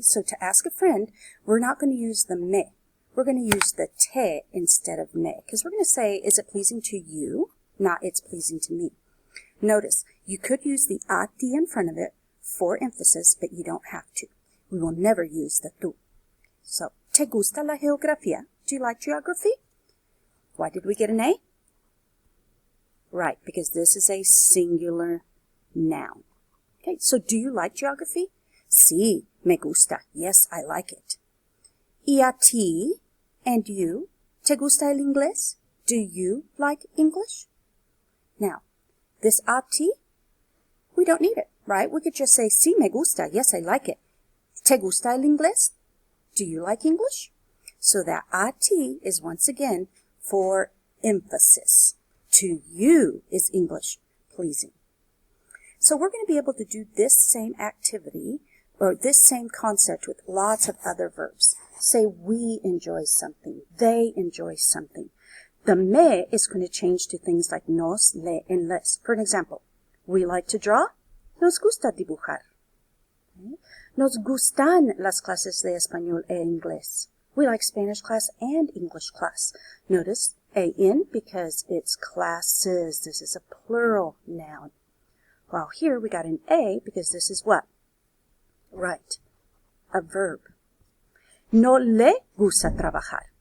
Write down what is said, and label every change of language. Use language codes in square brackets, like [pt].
[en] So to ask a friend, we're not going to use the me. We're going to use the te instead of me. Because we're going to say, is it pleasing to you? Not, it's pleasing to me. Notice, you could use the a ti in front of it for emphasis, but you don't have to. We will never use the tú. [es] So, ¿te gusta la geografía? [en] Do you like geography? Why did we get an A? Right, because this is a singular noun. Okay, so do you like geography? [es] Sí, me gusta. [en] Yes, I like it. [es] ¿Y a ti? [en] And you? [es] ¿Te gusta el inglés? [en] Do you like English? Now, this a ti, we don't need it, right? We could just say, [es] sí, me gusta. [en] Yes, I like it. [es] ¿Te gusta el inglés? [en] Do you like English? So that a ti is once again for emphasis. To you is English pleasing. So we're going to be able to do this same activity or this same concept with lots of other verbs. Say we enjoy something. They enjoy something. The me is going to change to things like nos, le, and les. For an example, we like to draw. [es] Nos gusta dibujar. Nos gustan las clases de español e inglés. [en] We like Spanish class and English class. Notice AN because it's classes. This is a plural noun. While here we got an A because this is what? Right, a verb. [es] No le gusta trabajar.